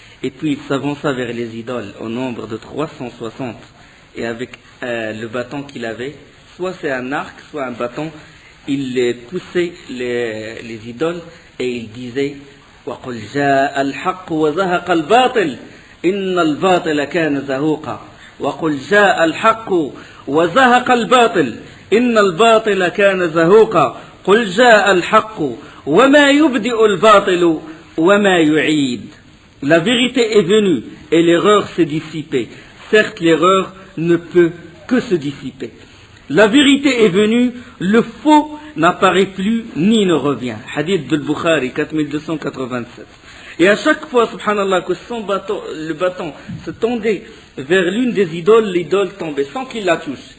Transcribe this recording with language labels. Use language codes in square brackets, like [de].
[fr] Et puis il s'avança vers les idoles au nombre de 360. Et avec le bâton qu'il avait, soit c'est un arc, soit un bâton, il poussait les idoles et il disait [ar] وَقُلْ جَاءَ الْحَقُّ وَزَهَقَ الْبَاطِلِ إِنَّ الْبَاطِلَ كَانَ زَهُوقًا. وقل جاء الحق وزهق الباطل إن الباطل كان زهوقا قل جاء الحق وما يبدئ الباطل وما يعيد. [fr] La vérité est venue et l'erreur s'est dissipée. Certes, l'erreur ne peut que se dissiper. La vérité est venue, le faux n'apparaît plus ni ne revient. Hadith de Bukhari 4287. Et à chaque fois, subhanallah, que le bâton se tendait vers l'une des idoles, l'idole tombait sans qu'il la touche.